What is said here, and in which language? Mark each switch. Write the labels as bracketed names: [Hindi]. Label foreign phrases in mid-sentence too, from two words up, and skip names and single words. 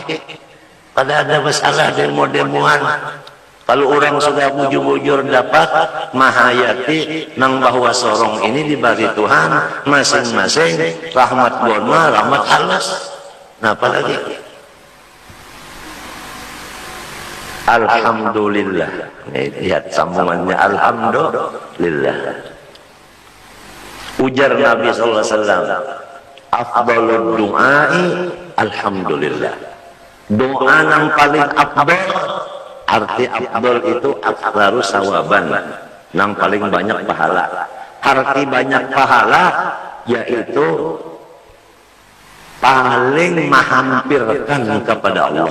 [Banjar] Kada ada masalah demo-demoan. Kalau orang sudah bujur-bujur dapat mahayati nang bahwa sorong ini diberi Tuhan masing-masing rahmat gona, rahmat halus. Nah, apalagi? Alhamdulillah. Lihat sambungannya, alhamdulillah. Ujar Nabi [Arabic] صلى الله عليه وسلم, أفضل الدعاء الحمد لله. [Banjar] Doa yang paling afdal, arti afdal itu [Arabic] أفضل ثوابا, [Banjar] yang paling banyak pahala. Arti banyak pahala yaitu paling menghampirkan kepada Allah.